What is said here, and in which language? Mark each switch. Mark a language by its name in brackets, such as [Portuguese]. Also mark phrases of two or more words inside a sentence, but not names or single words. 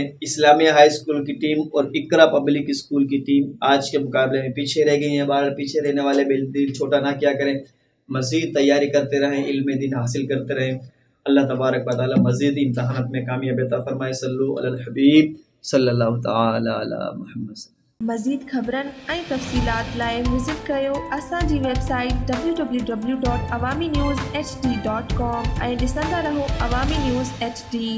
[Urdu] اسلامیہ ہائی اسکول کی ٹیم اور اقرا پبلک اسکول کی ٹیم آج کے مقابلے میں پیچھے رہ گئی ہیں. بار پیچھے رہنے والے دل چھوٹا نہ کیا کریں، مزید تیاری کرتے رہیں، علم دین حاصل کرتے رہیں. [Arabic] اللہ تبارک و تعالی [Urdu] مزید امتحانات میں کامیابی عطا فرمائے. [Arabic] صلو علی الحبیب صلی اللہ تعالی علی محمد. [Sindhi] مزید خبرن ऐं तफ़सीलात लाइ विज़िट कयो असांजी वेबसाइट www.awamiNewsHD.com ऐं ॾिसंदा रहो अवामी न्यूज़ HD.